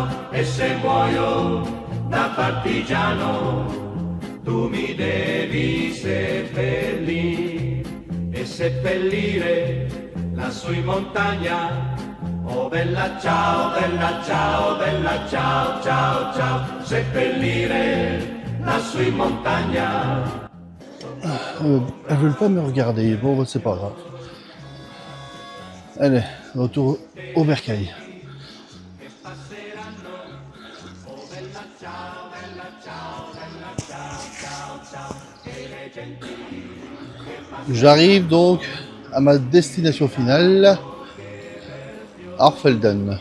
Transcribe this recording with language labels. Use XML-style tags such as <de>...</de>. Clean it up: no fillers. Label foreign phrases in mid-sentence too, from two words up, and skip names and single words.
<it>E se muoio da partigiano, tu mi devi seppellire e seppellire lassù in montagna. Oh bella ciao, bella ciao, bella ciao, ciao, ciao. Seppellire lassù in montagna.</it> <fr>Elles veulent pas me regarder, bon bah, c'est pas grave. Allez, retour au bercail. J'arrive donc à ma destination finale, à Orfelden.</fr>